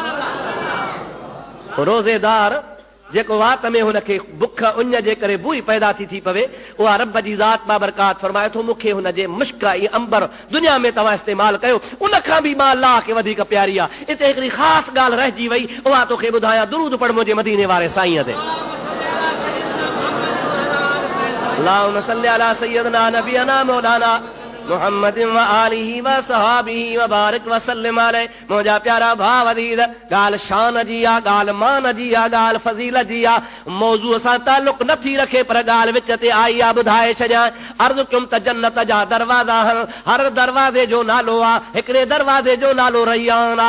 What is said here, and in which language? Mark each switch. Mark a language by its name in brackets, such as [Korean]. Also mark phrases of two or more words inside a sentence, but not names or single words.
[Sindhi] रोज़ेदार जेको वात में हुनखे बुख उञ जे करे बूइ पैदा थी पवे, उहा रब जी ज़ात बाबरकात फरमाए थो मूंखे हुनजे मुश्क ऐं अंबर दुनिया में तव्हां इस्तेमालु कयो, उन खां बि मां अल्लाह खे वधीक प्यारी आहे। हिते हिकिड़ी ख़ासि ॻाल्हि रहिजी वई, उहा तोखे ॿुधायां, दुरूद पढ़ मुंहिंजे मदीने वारे साईं ते। [Arabic] اللهم صل على سيدنا نبينا مولانا محمد و آله و صحابه و بارك و سلم عليه. [Sindhi] मुंहिंजा प्यारा भाउ अज़ीज़, ॻाल्हि शान जी आहे, ॻाल्हि मान जी आहे, ॻाल्हि फज़ीलत जी आहे, मौज़ूअ सां ताल्लुक़ नथी रखे, पर ॻाल्हि विच ते आई आहे, ॿुधाए छॾियां। अर्ज़ु कयुमि त जन्नत जा दरवाज़ा आहिनि, हर दरवाज़े जो नालो आहे, हिकिड़े दरवाज़े जो नालो रैयान आहे।